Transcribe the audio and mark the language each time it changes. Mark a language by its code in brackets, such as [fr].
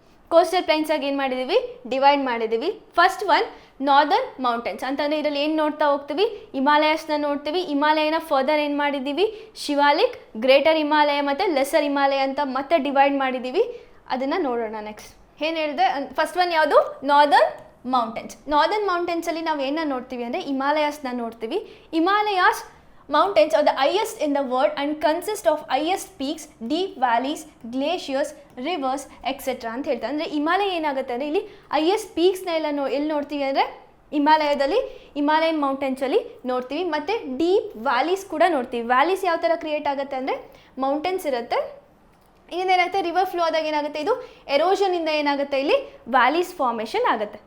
[kn] Coastal planes ಆಗಿ ಏನು ಮಾಡಿದ್ದೀವಿ, ಡಿವೈಡ್ ಮಾಡಿದ್ದೀವಿ. ಫಸ್ಟ್ ಒನ್ ನಾರ್ದರ್ನ್ ಮೌಂಟೇನ್ಸ್ ಅಂತಂದರೆ ಇದರಲ್ಲಿ ಏನು ನೋಡ್ತಾ ಹೋಗ್ತೀವಿ, ಹಿಮಾಲಯಸ್ನ ನೋಡ್ತೀವಿ. ಹಿಮಾಲಯನ ಫರ್ದರ್ ಏನು ಮಾಡಿದ್ದೀವಿ, ಶಿವಾಲಿಕ್, ಗ್ರೇಟರ್ ಹಿಮಾಲಯ ಮತ್ತು ಲೆಸ್ಸರ್ ಹಿಮಾಲಯ ಅಂತ ಮತ್ತೆ ಡಿವೈಡ್ ಮಾಡಿದ್ದೀವಿ. ಅದನ್ನು ನೋಡೋಣ. ನೆಕ್ಸ್ಟ್ ಏನು ಹೇಳಿದೆ, ಫಸ್ಟ್ ಒನ್ ಯಾವುದು, ನಾರ್ದರ್ನ್ ಮೌಂಟೇನ್ಸ್. ನಾರ್ದರ್ನ್ ಮೌಂಟೇನ್ಸಲ್ಲಿ ನಾವು ಏನನ್ನ ನೋಡ್ತೀವಿ ಅಂದರೆ ಹಿಮಾಲಯಾಸ್ನ ನೋಡ್ತೀವಿ. [en] Himalayas mountains are the highest in the world and consist of highest peaks, deep valleys, glaciers, rivers, etc. [kn] ಅಂತ ಹೇಳ್ತಾರೆ. ಅಂದರೆ ಹಿಮಾಲಯ ಏನಾಗುತ್ತೆ ಅಂದರೆ ಇಲ್ಲಿ ಹೈಯೆಸ್ಟ್ ಪೀಕ್ಸ್ನ ಎಲ್ಲ ಎಲ್ಲಿ ನೋಡ್ತೀವಿ ಅಂದರೆ ಹಿಮಾಲಯದಲ್ಲಿ, ಹಿಮಾಲಯನ್ ಮೌಂಟೇನ್ಸಲ್ಲಿ ನೋಡ್ತೀವಿ. ಮತ್ತು ಡೀಪ್ ವ್ಯಾಲೀಸ್ ಕೂಡ ನೋಡ್ತೀವಿ. ವ್ಯಾಲೀಸ್ ಯಾವ ಥರ ಕ್ರಿಯೇಟ್ ಆಗುತ್ತೆ ಅಂದರೆ ಮೌಂಟೇನ್ಸ್ ಇರುತ್ತೆ, ಇನ್ನೇನಾಗುತ್ತೆ ರಿವರ್ ಫ್ಲೋ ಆದಾಗ ಏನಾಗುತ್ತೆ, ಇದು ಎರೋಷನಿಂದ ಏನಾಗುತ್ತೆ, ಇಲ್ಲಿ ವ್ಯಾಲೀಸ್ ಫಾರ್ಮೇಷನ್ ಆಗುತ್ತೆ.